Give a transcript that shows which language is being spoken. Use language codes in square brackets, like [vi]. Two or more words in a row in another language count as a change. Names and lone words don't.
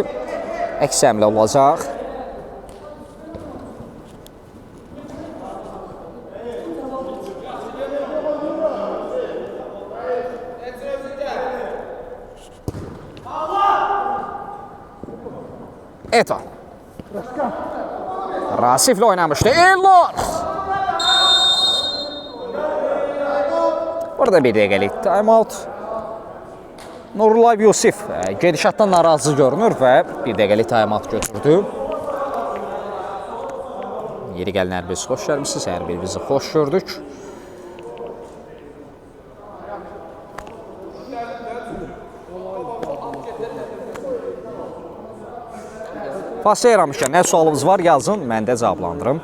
[az] Əks həmlə olacaq. Eto. [tr] Rasif'le oynamıştı. Elnur. [az] Burada bir dəqiqəlik time-out. Nurullah Yusif gedişatdan narazı görünür və bir dəqiqəlik time-out götürdü. Yeri gəlin hər biriniz xoş gəlmişsiniz, hər birinizi xoş gördük. Fasilə yaramışkən, nə sualınız var yazın, mən də cavablandırım.